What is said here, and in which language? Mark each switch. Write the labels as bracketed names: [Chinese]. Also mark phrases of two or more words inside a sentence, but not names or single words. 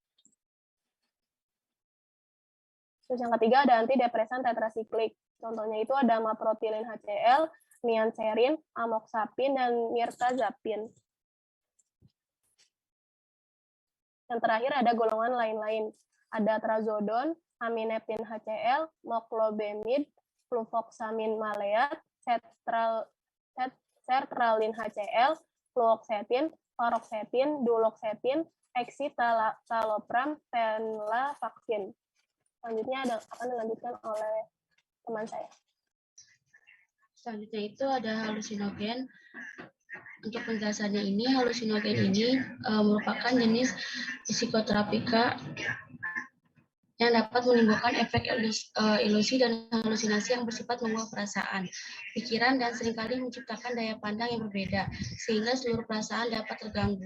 [Indonesian] Terus yang ketiga ada antidepresan tetrasiklik. Contohnya itu ada maprotilin HCl, nianserin, amoxapin, dan mirtazapin. Yang terakhir ada golongan lain-lain. Ada trazodon, amineptin HCl, moclobemid, fluvoxamin maleat, sertralin HCl, fluoxetin, paroxetin, duloxetin, escitalopram, venlafaxine. Selanjutnya akan dilanjutkan oleh teman saya. Selanjutnya itu ada halusinogen. Untuk penjelasannya ini, halusinogen ini merupakan jenis psikoterapika yang dapat menimbulkan efek ilusi dan halusinasi yang bersifat membawa perasaan, pikiran, dan seringkali menciptakan daya pandang yang berbeda, sehingga seluruh perasaan dapat terganggu.